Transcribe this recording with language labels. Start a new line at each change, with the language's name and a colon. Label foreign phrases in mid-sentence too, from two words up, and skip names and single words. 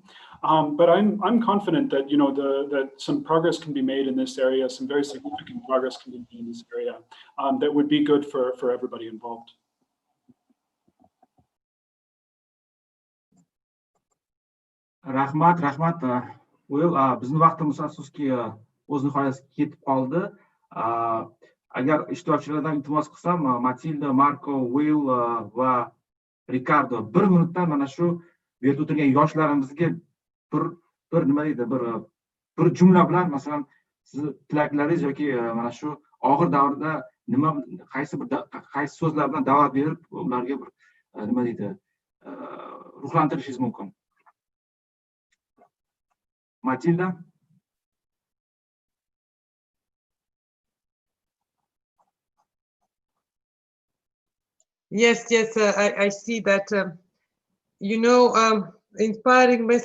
English: But I'm confident that that some progress can be made in this area, some very significant progress can be made in this area that would be good for everybody involved.
Uzbek: Rahmat.
English: Well,
Uzbek: bizning vaqtimiz afsuski o'z nihoyasiga yetib qoldi. Agar ishtirokchilardan iltimos qilsam, Matilda, Marko, Will va Ricardo 1 minutdan mana shu bu yerda o'tirgan yoshlarimizga bir nima deydi, bir jumla bilan, masalan, sizni tilaklaringiz yoki mana shu og'ir davrda qaysi so'zlar bilan da'vat berib, ularga bir nima deydi, ruhlantirishingiz mumkin. Matilda.
English: Yes, I see that, inspiring message.